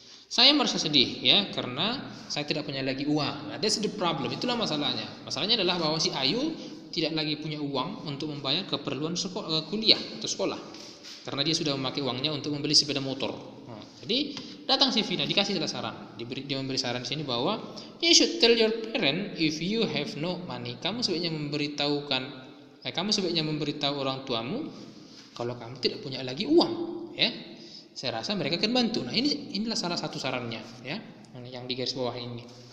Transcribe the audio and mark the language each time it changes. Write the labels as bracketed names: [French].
[Indonesian] Saya merasa sedih, ya, karena saya tidak punya lagi uang. Nah, [English] that's the problem. [Indonesian] Itulah masalahnya. Masalahnya adalah bahwa si Ayu tidak lagi punya uang untuk membayar keperluan kuliah atau sekolah, karena dia sudah memakai uangnya untuk membeli sepeda motor. Nah, jadi datang si Vina, dikasih saran. Dia memberi saran di sini bahwa [English] you should tell your parent if you have no money. [Indonesian] Kamu sebaiknya memberitahu orang tuamu kalau kamu tidak punya lagi uang, ya. Saya rasa mereka akan bantu. Nah, inilah salah satu sarannya, ya, yang di garis bawah ini.